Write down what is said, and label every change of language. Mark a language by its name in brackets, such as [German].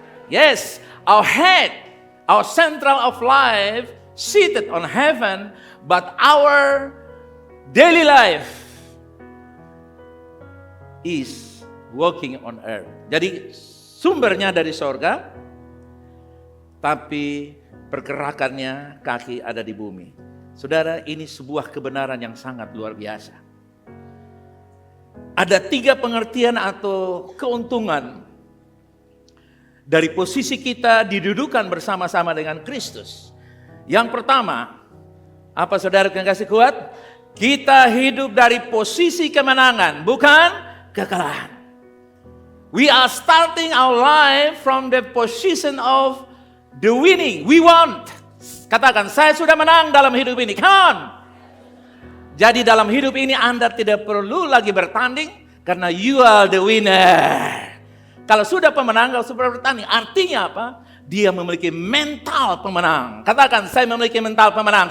[English] Yes, our head, our central of life, seated on heaven, but our daily life is walking on earth. [Indonesian] Jadi sumbernya dari surga, tapi pergerakannya kaki ada di bumi. Saudara, ini sebuah kebenaran yang sangat luar biasa. Ada 3 pengertian atau keuntungan dari posisi kita didudukan bersama-sama dengan Kristus. Yang pertama, apa saudara yang kasih kuat? Kita hidup dari posisi kemenangan, bukan kekalahan. [English] We are starting our life from the position of the winning. We want. [Indonesian] Katakan, saya sudah menang dalam hidup ini. [English] Come on. [Indonesian] Jadi dalam hidup ini Anda tidak perlu lagi bertanding karena [English] you are the winner. [Indonesian] Kalau sudah pemenang, kalau sudah bertanding, artinya apa? Dia memiliki mental pemenang. Katakan, saya memiliki mental pemenang.